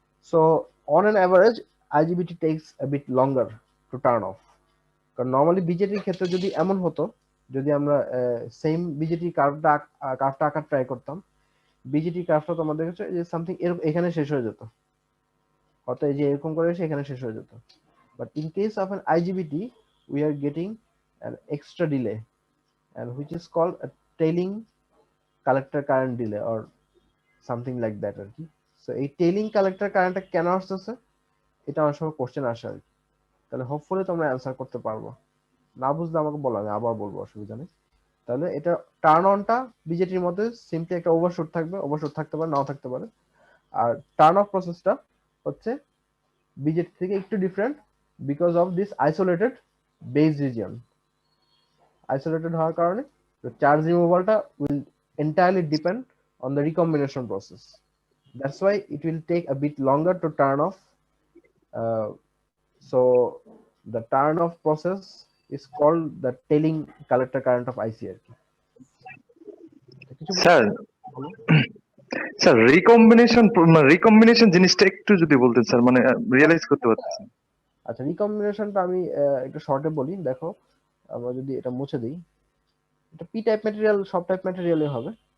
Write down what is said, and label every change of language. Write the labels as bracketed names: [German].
[English] So on an average IGBT takes a bit longer to turn off. [Bangla] কারণ normally বিজেটির ক্ষেত্রে যদি এমন হতো, যদি আমরা সেম বিজেটি কার্ভটা আঁকার ট্রাই করতাম, বিজেটি কার্ভটা তো আমাদের কাছে যে সামথিং এখানে শেষ হয়ে যেত, হয়তো এই যে এরকম করে এসে এখানে শেষ হয়ে যেত। [English] But in case of an IGBT we are getting an extra delay, and which is called a trailing collector current delay or something like that আর কি। [Bangla] সো এই টেইলিং কালেক্টর কারেন্টটা কেন আসতেছে, এটা অনেক সময় কোশ্চেন আসে আর কি। তাহলে হোপফুলি তোমরা অ্যান্সার করতে পারবো, না বুঝলে আমাকে বলো, আমি আবার বলবো, অসুবিধা নেই। তাহলে এটা টার্ন অনটা বিজেটির মধ্যে সিম্পলি একটা ওভারশুট থাকবে, ওভারশুট থাকতে পারে, নাও থাকতে পারে। আর টার্ন অফ প্রসেসটা হচ্ছে বিজেটি থেকে একটু different [English] Because of this isolated base region. [Bangla] Isolated হওয়ার কারণে charge রিমুভালটা [English] Will entirely depend on the recombination process. That's why it will take a bit longer to turn off. So the turn off process is called the tailing collector current of IC আর কি। [Bangla] কিছু sir বলো। Sir recombination জিনিসটা একটু যদি বলতেন sir, মানে realise করতে পারতেছি না। আচ্ছা, রিকম্বিনেশনটা আমি একটু শর্টে বলি। দেখো, আমরা যদি এটা মুছে দিই, এটা পি টাইপ ম্যাটেরিয়াল, সব টাইপ ম্যাটেরিয়ালে হবে।